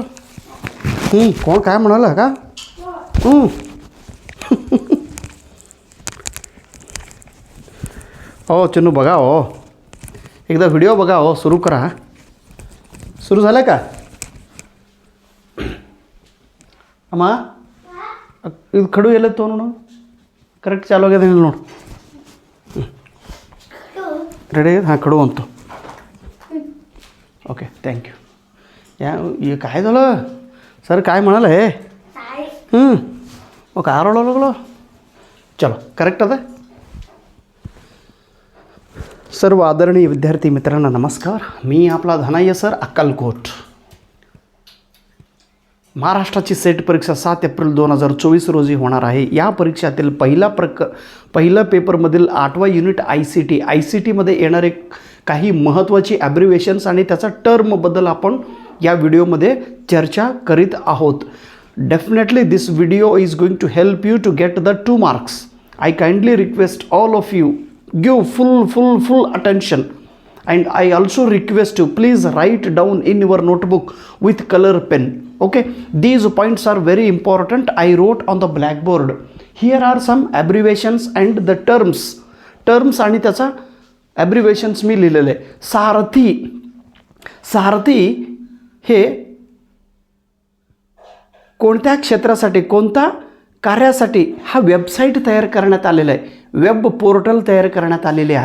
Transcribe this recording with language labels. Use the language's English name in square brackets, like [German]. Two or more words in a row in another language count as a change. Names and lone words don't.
[Marathi] कोण काय म्हणालं का? हो चिन्नू बघा हो, एकदा व्हिडिओ बघा हो, सुरू करा. सुरू झालं का अम्मा? [Kannada] ಇದು ಕಡು ಎಲ್ಲ ತೊಗೊಂಡು ಕರೆಕ್ಟ್ ಚಾಲು ಆಗ್ಯದ ನೋಡಿ. [Marathi] ರೆಡಿ हां खडू म्हणतो. ओके थँक्यू. हे काय झालं सर, काय म्हणाले? मग काय रडायला लागलो? चलो करेक्ट आता. सर्व आदरणीय विद्यार्थी मित्रांना नमस्कार. मी आपला धनाय्य सर, अक्कलकोट. महाराष्ट्राची सेट परीक्षा 7 एप्रिल 2024 रोजी होणार आहे. या परीक्षेतील पहिल्या पेपरमधील 8वा युनिट आय सी टीमध्ये येणारे काही महत्त्वाची ॲब्रिव्हेशन्स आणि त्याचा टर्मबद्दल आपण या व्हिडिओमध्ये चर्चा करीत आहोत. [English] Definitely this video is going to help you to get the 2 marks. I kindly request all of you give full attention, and I also request you please write down in your notebook with color pen. Okay, these points are very important. I wrote on the blackboard. Here are some abbreviations and the terms [Marathi] आणि त्याचा [English] abbreviations [Marathi] मी लिहिलेले. सारथी हे कोणत्या क्षेत्रासाठी, कोणत्या कार्यासाठी हा वेबसाईट तयार करण्यात आलेला आहे, वेब पोर्टल तयार करण्यात आलेले आहे.